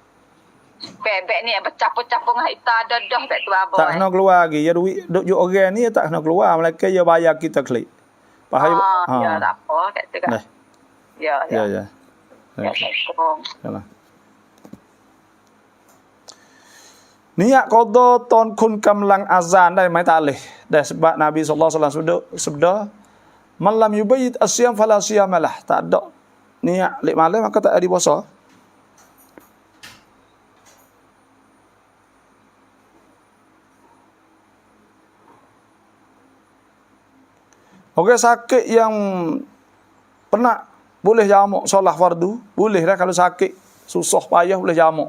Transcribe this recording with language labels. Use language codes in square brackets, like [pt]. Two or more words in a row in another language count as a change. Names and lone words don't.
[mfa] Bebek ni bercampur-campur dengan kita dadah bet tu apa. Tak nak keluar lagi. Ya duit orang ni tak nak keluar, mereka ya bayar kita klik. Faham? Ya tak apa kat tu kan. Ya. Assalamualaikum. Yalah. Niat qada [th] ตอนคุณกำลังอาซานได้ไหมตาเลยได้ [mfa] sebab Nabi [ar] صلى الله عليه وسلم sabda من لم يبيت الصيام فلا صيام له. [mfa] Tak ada niat lek malam maka tak ada puasa. Orang sakit yang penat boleh jamak solat fardu, boleh dah kalau sakit susah payah boleh jamak.